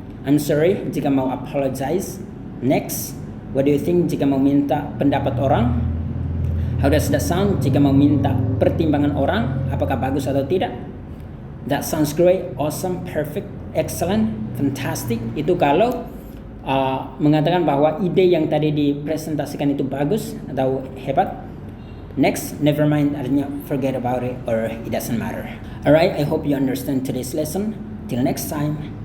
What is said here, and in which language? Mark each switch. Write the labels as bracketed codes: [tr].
[en] I'm sorry [id] jika mau [en] apologize. Next, what do you think [id] jika mau minta pendapat orang? [en] How does that sound [id] jika mau minta pertimbangan orang, apakah bagus atau tidak? [en] That sounds great, awesome, perfect, excellent, fantastic. [id] Itu kalau mengatakan bahwa ide yang tadi dipresentasikan itu bagus atau hebat. [en] Next, never mind [id] artinya [en] forget about it or it doesn't matter. Alright, I hope you understand today's lesson. Till next time.